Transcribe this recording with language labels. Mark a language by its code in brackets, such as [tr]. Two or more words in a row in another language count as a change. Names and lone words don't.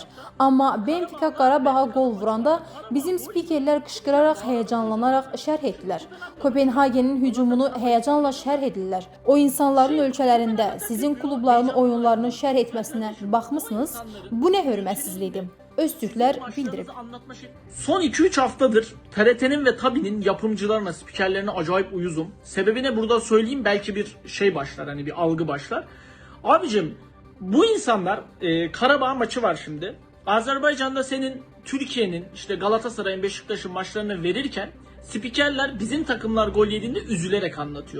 [az] Amma Benfica Qarabağa qol vuranda bizim spikerlər qışqıraraq, həyəcanlanaraq şərh etdilər. Kopenhagenin hücumunu həyəcanla şərh edirlər. O insanların ölkələrində sizin klubların oyunlarını şərh etməsinə baxmısınız? Bu nə hörmətsizlikdir? Öztürklər bildirib. [tr] Son 2-3 haftadır TRT'nin ve TABİ'nin yapımcılarına, spikerlerine acayip uyuzum. Sebebini burada söyleyeyim, belki bir şey başlar, hani bir algı başlar. Abicim, bu insanlar Karabağ maçı var şimdi. Azerbaycan'da senin Türkiye'nin, işte Galatasaray'ın, Beşiktaş'ın maçlarını verirken spikerler bizim takımlar gol yediğinde üzülerek anlatıyor.